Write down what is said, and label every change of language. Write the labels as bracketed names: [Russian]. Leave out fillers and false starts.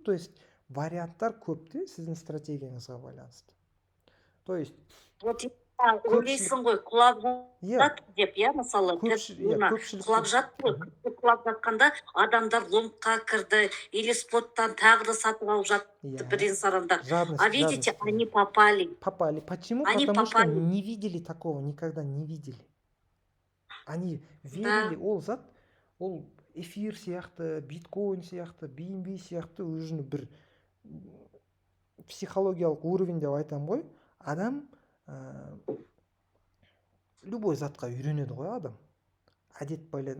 [Russian] То есть [Kazakh] варианттар көп те сіздің стратегияңызға байланысты. [Russian] То есть [Kazakh] ойлайсың ғой, құлап жатыр деп, мысалы, құлап жатыр, құлап жатқанда адамдар ломкқа кірді, [Russian] или [Kazakh] споттан тағы да сатып алып жатты бірен-саранда. [Russian] А видите, они попали. Почему? Потому что не видели такого, никогда не видели. Они верили, [Kazakh] ол зат, ол эфир сияқты, биткоин сияқты, BNB сияқты өзінің бір психологиялық [Russian] уровень [Kazakh] деп айтам ғой. Адам [Russian] любой [Kazakh] затқа үйренеді ғой адам. Әдет байлайды.